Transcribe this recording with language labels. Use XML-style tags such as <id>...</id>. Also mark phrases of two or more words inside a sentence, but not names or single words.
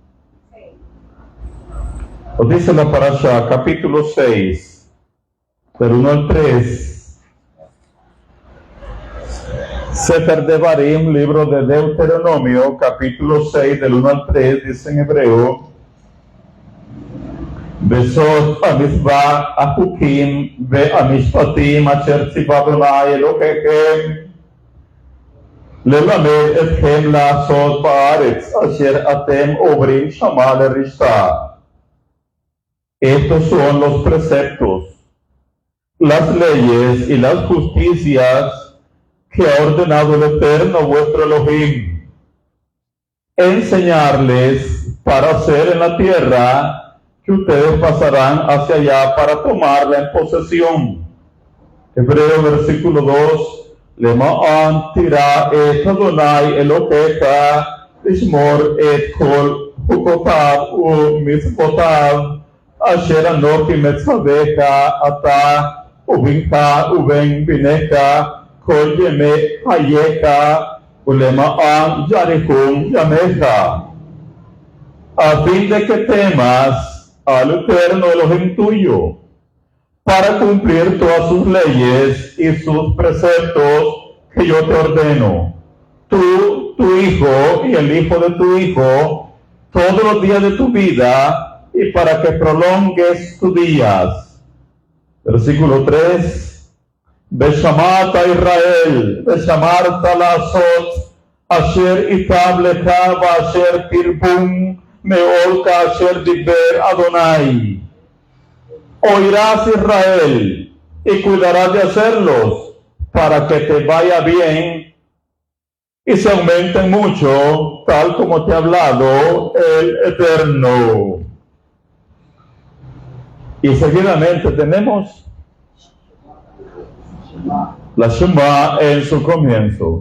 <es>Nos dice la Parashá, capítulo 6, del 1 al 3. Sefer Devarim, libro de Deuteronomio, capítulo 6, del 1 al 3, dice en hebreo:</es> <he>וזאת המצוה החקים והמשפטים אשר צוה אדני אלהיכם ללמד אתכם לעשות בארץ אשר אתם עוברים שמה לרשתה.</he> <es>Estos son los preceptos, las leyes y las justicias que ha ordenado el Eterno vuestro Elohim, enseñarles para hacer en la tierra que ustedes pasarán hacia allá para tomarla en posesión. Hebreo versículo 2.</es> <he>למען תירא את אדוני אלוקיך לשמור את כל חוקותיו ומצוותיו אשר אנוכי מצווך אתה ובנך ובן בנך כל ימי חייך ולמען יאריכון ימיך,</he> <es>a fin de que temas al Eterno Elohim tuyo, para cumplir todas sus leyes y sus preceptos que yo te ordeno, tú, tu hijo y el hijo de tu hijo, todos los días de tu vida, y para que prolongues tus días. Versículo 3.</es> <he>ושמעת ישראל ושמרת לעשות, אשר ייטב לך ואשר תרבון מאד כאשר דבר אדני.</he> <es>Oirás Israel y cuidarás de hacerlos para que te vaya bien y se aumenten mucho, tal como te ha hablado el Eterno. Y seguidamente tenemos la Shema en su comienzo.</es>